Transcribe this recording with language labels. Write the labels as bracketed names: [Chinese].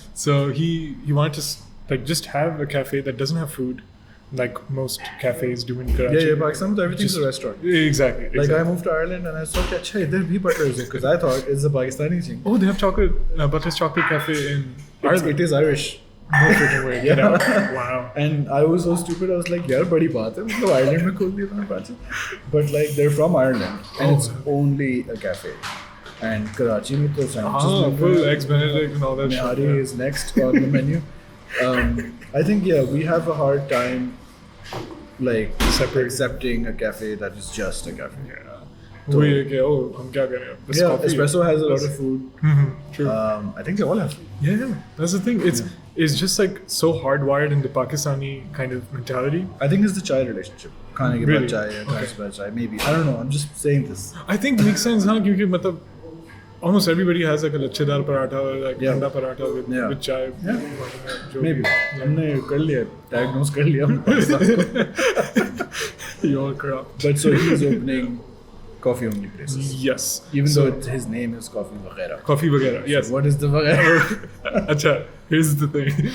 [English] So he wanted to just have a cafe that doesn't have food, like most cafes do in Karachi. Yeah. Pakistan, everything's a restaurant. Exactly. Like I moved to Ireland and I saw that there bhi butter is because I thought it's a Pakistani thing. Oh, they have Butler's chocolate cafe in Ireland. It is Irish. No freaking way. Get out. Wow. And I was so stupid. I was like, [Hindi] "यार बड़ी बात है, मतलब Ireland में खोल दिया तुमने branch." [English] But like they're from Ireland and it's only a cafe. And Karachi [Hindi] में तो [English] sandwiches. Full eggs Benedict and all that shit. Nihari is next on the menu. I think we have a hard time like accepting a cafe that is just a cafe. Yeah. [Hindi] So, हम क्या करें? Bas [English] yeah, coffee. Espresso has a lot of food. True. I think they all have food. Yeah, that's the thing. It's just like so hardwired in the Pakistani kind of mentality. I think it's the chai relationship. [Hindi] खाने के बाद [English] Really? [Hindi] चाय या खाने के बाद चाय, maybe. [English] I don't know. I'm just saying this. I think it makes sense, [Hindi] हाँ, क्योंकि मतलब [English] almost everybody has like a lachchedar paratha or like thanda paratha with chai. Yeah. [Hindi] जो [English] Maybe. [Hindi] भी. हमने कर लिया, diagnose कर लिया हमने पाकिस्तान को. [English] You're corrupt. But so he's opening coffee only places. Yes. Even though his name is Coffee Wagera. Coffee वगैरह. Yes. What is the Wagera? अच्छा, here's the thing.